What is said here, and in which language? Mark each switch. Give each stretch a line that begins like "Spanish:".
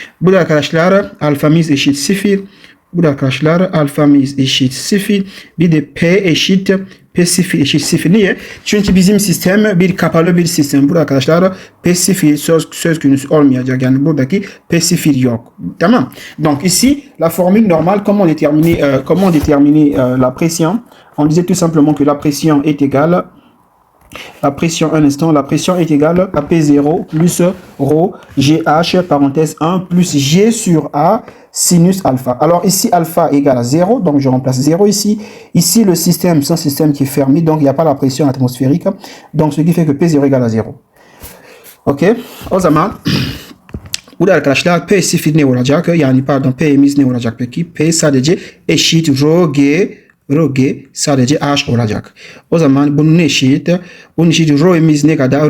Turkish: Bu da arkadaşlar alfamız eşit 0. Bu da arkadaşlar alfamız eşit 0. Bir de P eşit P0 eşit 0. Niye? Çünkü bizim sistem bir kapalı bir sistem. Burada arkadaşlar P0 söz konusu olmayacak. Yani buradaki P0 yok. Tamam.
French: Donc ici, la formule normale, comment déterminer la pression? On disait tout simplement que la pression est égale la pression, un instant, la pression est égale à P0 plus ρ GH, parenthèse 1, plus G sur A, sinus alpha. Alors ici, alpha égale à 0, donc je remplace 0 ici. Ici, le système, c'est un système qui est fermé, donc il n'y a pas la pression atmosphérique. Donc ce qui fait que P0 égale à 0.
Turkish: Ok, o zaman burada arkadaşlar P sıfır ne olacak? Yani pardon, P'miz ne olacak peki? P sadece eşit rho G sadece H olacak. O zaman bunun eşit rho'miz ne kadar?